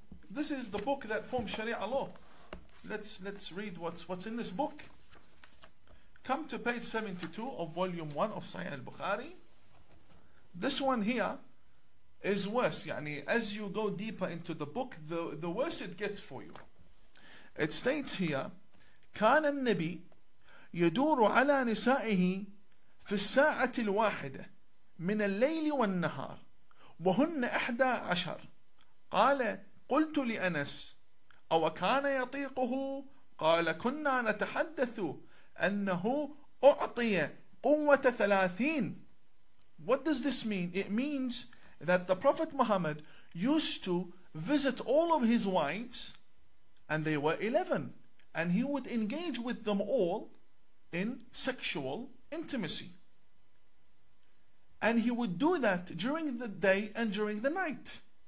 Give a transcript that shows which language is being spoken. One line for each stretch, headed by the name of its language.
English: This is the book that forms Sharia law. Let's read what's in this book. Come to page 72 of volume 1 of Sahih Al Buchori. This one here is worse. Yani, as you go deeper into the book, the worse it gets for you. It states here,
Arabic: كان النبي يدور على نسائه في الساعة الواحدة من الليل والنهار وهن 11. قال قلت لأنس أو كان يطيقه؟ قال كنا نتحدث أنه أعطي قوة 30.
English: What does this mean? It means that the Prophet Muhammad used to visit all of his wives, and they were 11, and he would engage with them all in sexual intimacy. And he would do that during the day and during the night.